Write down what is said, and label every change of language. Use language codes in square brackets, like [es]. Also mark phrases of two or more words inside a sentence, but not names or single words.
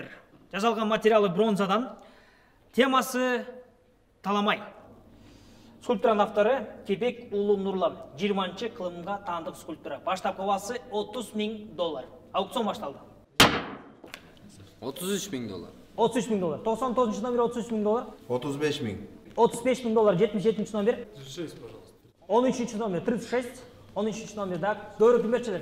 [ky] Жасалған материалы бронзадан. Темасы таламай. Скульптуранын авторы Кебек Улуу Нурлан. 20-чы кылымга таандык скульптура. Баштапкы баасы $30.000. Аукцион башталды. $33.000. $33.000. 99 номер $33.000. 35.000. $35.000. 77 номер. 36, пожалуйста. 13 номер 36. 13 номер да. Көөрө ким берчилер?